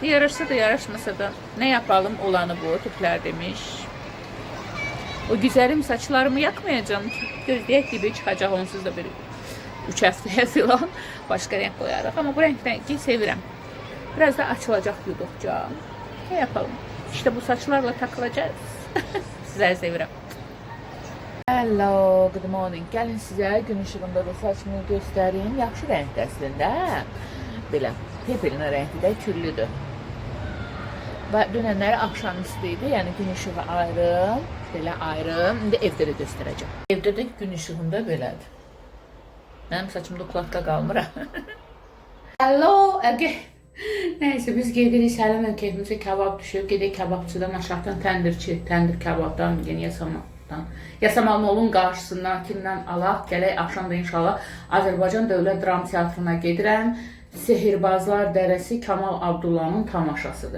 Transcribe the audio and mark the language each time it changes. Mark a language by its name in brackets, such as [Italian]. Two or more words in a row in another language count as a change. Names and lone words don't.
[Azerbaijani] Yaraşsa da, yaraşmasa da [Turkish] nə yapalım [Azerbaijani] olanı bu, türklər demiş. [Turkish] O güzelim saçlarımı yakmayacağım. [Azerbaijani] Gözləyək gibi çıxacaq, onsuz da bir 3 həftəyə filan başqa renk qoyarıq. Amma bu rengi sevirəm. Biraz da açılacaq yuduqca. [Turkish] Ne yapalım? İşte bu saçlarla takılacağız. [Azerbaijani] Sizləri sevirəm. [English] Hello, good morning. [Azerbaijani] Gəlin sizə [Turkish] gün ışığında [Azerbaijani] da saçımı göstəreyim. Yaxşı rəngdə əslində. Belə, pepelin rəngi də küllüdür. Və dünənləri axşamüstü idi, yəni [Turkish] gün ışığı [Azerbaijani] ayrı. Belə ayrı. İndi evdə də göstərəcəm. Evdə də gün işığında belədir. Mənim saçımda kulaqda qalmır. [English] Hello, again. [Azerbaijani] Nəysə, biz gedirik, Səlimlə keyfimizə kebab düşüb. Gedək kebabçıdan aşağıdan təndir kebabdan, yəni Yasamalın qarşısından kimdən alaq. Gələk axşamda inşallah Azərbaycan Dövlət Dram Teatrına gedirəm. Sehirbazlar Dərəsi Kamal Abdullah'ın tamaşasıdır.